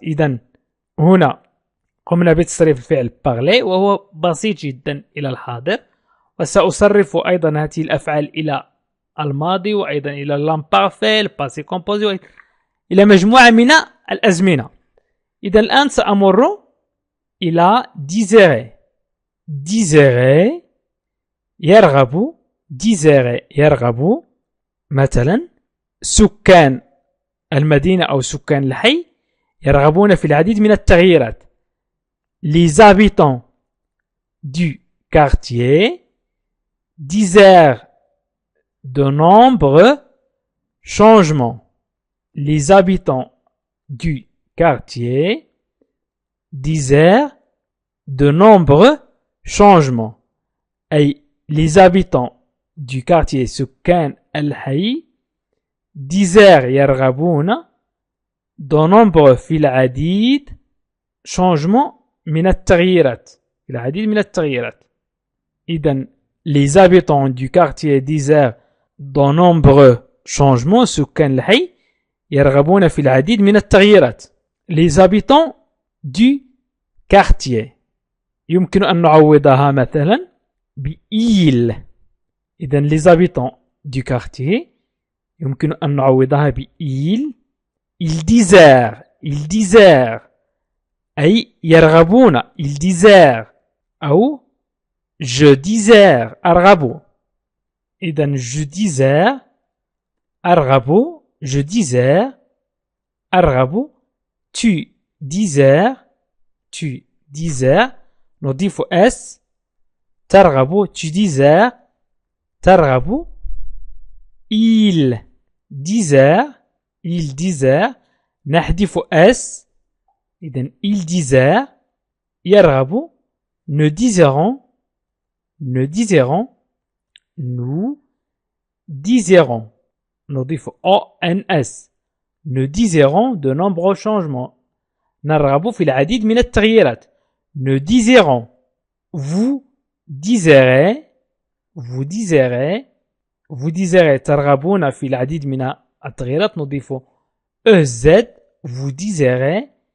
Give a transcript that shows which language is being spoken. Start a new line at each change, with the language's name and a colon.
Arabic: إذن هنا قمنا بتصريف الفعل parler وهو بسيط جدا إلى الحاضر. وسأصرف أيضا هذه الأفعال إلى الماضي وأيضا إلى
French: l'imparfait, le passé composé
Arabic: إلى مجموعة من الأزمنة. إذا الآن سأمر إلى désirer. désirer يرغب. désirer يرغب. مثلا سكان المدينة أو سكان الحي يرغبون في العديد من التغييرات.
French: Les habitants du quartier désirent de nombreux changements. Les habitants du quartier désirent de nombreux changements. أي les habitants du quartier
Arabic: سكان الحي
French: désirent
Arabic: يرغبون
French: de nombreux
Arabic: في العديد
French: changements
Arabic: من التغييرات. العديد من التغييرات.
French: إذن les habitants du quartier désirent de nombreux changements.
Arabic: سكان الحي يرغبون في العديد من التغييرات.
French: Les habitants du quartier
Arabic: يمكن أن نعوضها مثلا بإيل. إذن
French: les habitants du quartier
Arabic: يمكن أن نعوضها بإيل.
French: ils désirent. ils désirent
Arabic: أي يرغبون.
French: ils désirent أو je désire
Arabic: أرغب.
French: إذن je désire
Arabic: أرغب.
French: je désire
Arabic: أرغب.
French: tu désires. tu désires
Arabic: نضيف اس. ترغب.
French: tu désires
Arabic: ترغب.
French: il désire. il désire
Arabic: نحذف اس.
French: إذن il désire
Arabic: يرغب.
French: nous désirons. nous désirons. nous désirons
Arabic: نضيف
French: ONS. nous désirons de nombreux changements.
Arabic: نرغب في العديد من التغييرات.
French: nous désirons. vous désirez. vous désirez. vous désirez
Arabic: ترغبون في العديد من التغييرات. نضيف
French: EZ. vous désirez.